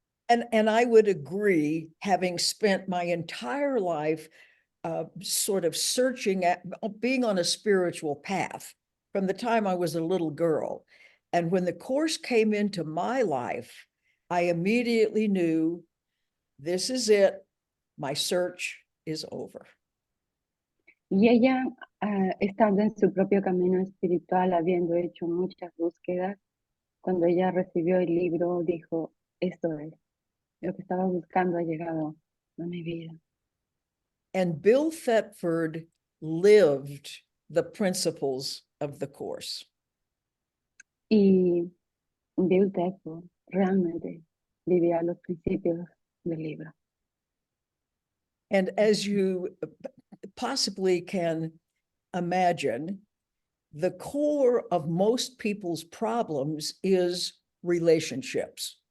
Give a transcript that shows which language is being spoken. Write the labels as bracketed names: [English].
[English] And I would agree, having spent my entire life sort of searching at being on a spiritual path from the time I was a little girl. And when the course came into my life, I immediately knew this is it. My search is over. [Spanish] Y ella, estando en su propio camino espiritual, habiendo hecho muchas búsquedas, cuando ella recibió el libro, dijo, esto es, lo que estaba buscando ha llegado a mi vida. [English] And Bill Thetford lived the principles of the course. [Spanish] Y Bill Thetford realmente vivía los principios del libro. [English] And as you possibly can imagine, the core of most people's problems is relationships.